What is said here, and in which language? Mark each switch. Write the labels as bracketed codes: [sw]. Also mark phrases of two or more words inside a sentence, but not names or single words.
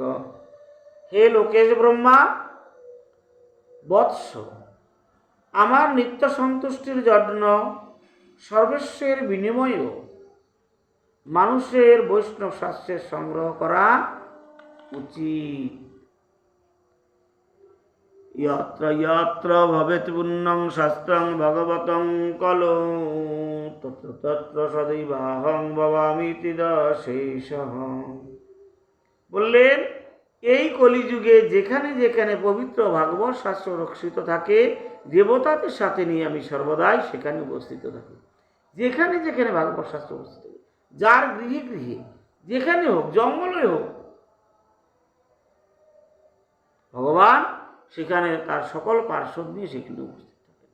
[bn] হে লোকেশ ব্রহ্মা বৎস, আমার নিত্য সন্তুষ্টির জন্য সর্বস্বের বিনিময়েও মানুষের বৈষ্ণব শাস্ত্রের সংগ্রহ করা উচিত। [sa] यत्र यत्र भवेत् पुण्यं शास्त्रं भगवतं कलो तत्र तत्र सदैवाहं भवामीति दशेषः। [bn] বললেন এই কলিযুগে যেখানে যেখানে পবিত্র ভাগবত শাস্ত্র রক্ষিত থাকে, দেবতাদের সাথে নিয়ে আমি সর্বদাই সেখানে উপস্থিত থাকি। যেখানে যেখানে ভাগবত শাস্ত্র উপস্থিত থাকে, যার গৃহে গৃহে যেখানে হোক, জঙ্গলে হোক, ভগবান সেখানে তার সকল পার্শ্বদ নিয়ে সেখানে উপস্থিত থাকেন।